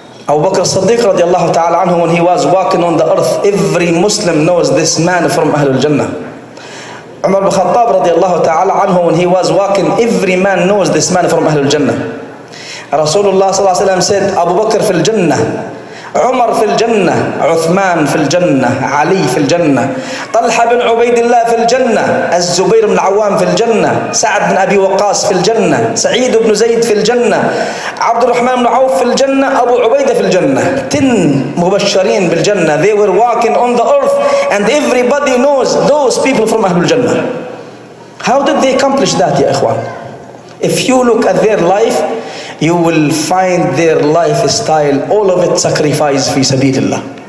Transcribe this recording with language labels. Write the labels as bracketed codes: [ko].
[en] Abu Bakr Siddiq radiallahu ta'ala anhu, when he was walking on the earth, every Muslim knows this man from Ahlul Jannah. Umar ibn Khattab radiallahu ta'ala anhu, when he was walking, every man knows this man from Ahlul Jannah. [ar] Rasulullah sallallahu alayhi wa sallam said, Abu Bakr fil Jannah, عمر في الجنة, عثمان في الجنة, علي في الجنة, طلحة بن عبيد الله في الجنة, الزبير بن العوام في الجنة, سعد بن أبي وقاص في الجنة, سعيد بن زيد في الجنة, عبد الرحمن بن عوف في الجنة, أبو عبيدة في الجنة. 10 مبشرين بالجنة. [en] They were walking on the earth and everybody knows those people from Ahlul Jannah. How did they accomplish that, ya ikhwan? If you look at their life, you will find their lifestyle, all of it sacrifice fi sabilillah.